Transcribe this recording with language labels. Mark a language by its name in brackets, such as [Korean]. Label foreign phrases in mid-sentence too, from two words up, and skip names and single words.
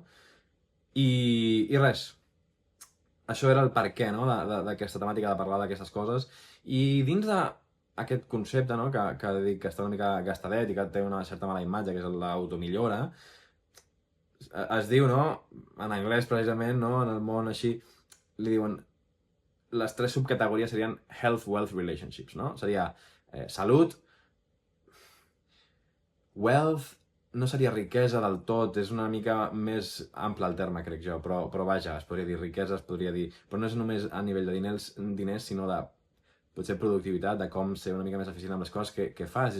[Catalan] I res, això era el per què, no?, d'aquesta temàtica de parlar d'aquestes coses, i dins d'aquest concepte, no?, que dic que està una mica gastadet i que té una certa mala imatge, que és l'automillora, es diu, no?, en anglès precisament, no?, en el món així, li diuen, les 3 subcategories serien [English] health, wealth, relationships, [Catalan] no? Seria salut, wealth, no seria riquesa del tot, és una mica més ample el terme, crec jo, però vaja, es podria dir riquesa, es podria dir... Però no és només a nivell de diners, sinó de potser productivitat, de com ser una mica més eficient amb les coses que fas.